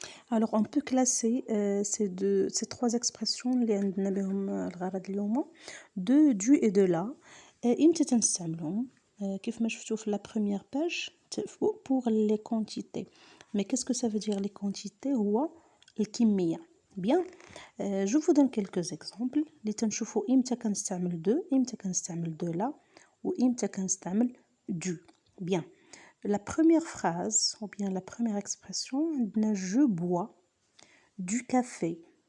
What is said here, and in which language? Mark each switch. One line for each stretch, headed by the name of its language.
French: Alors on peut classer ces trois expressions
Arabic: اللي عندنا بهم الغرض اليوم
French: de, du et de la.
Arabic: إمتى تنستعملهم؟ كيف ما شفتوا في
French: la première page pour les quantités. Mais qu'est-ce que ça veut dire les quantités؟
Arabic: هو الكمية.
French: Bien. Je vous donne quelques exemples
Arabic: اللي تنشوفوا إمتى كنستعمل de، إمتى كنستعمل de la، وإمتى كنستعمل du.
French: Bien. La première phrase ou bien la première expression, je bois du café.